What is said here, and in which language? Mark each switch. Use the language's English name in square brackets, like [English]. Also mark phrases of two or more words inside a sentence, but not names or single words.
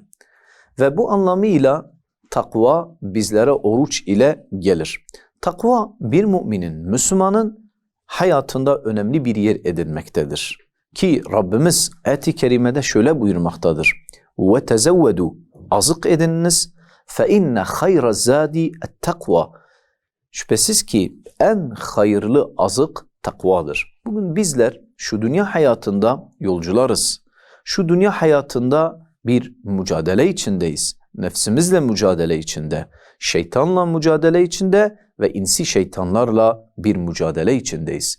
[Turkish] Ve bu anlamıyla takva bizlere oruç ile gelir. Takva bir müminin, Müslümanın hayatında önemli bir yer edinmektedir. Ki Rabbimiz ayet-i kerimede şöyle buyurmaktadır. وَتَزَوَّدُوا, azık edininiz. [Arabic] فَاِنَّ خَيْرَ الزَّادِ التَّقْوَى, [Turkish] şüphesiz ki en hayırlı azık takvadır. Bugün bizler şu dünya hayatında yolcularız. Şu dünya hayatında bir mücadele içindeyiz. Nefsimizle mücadele içinde, şeytanla mücadele içinde ve insi şeytanlarla bir mücadele içindeyiz.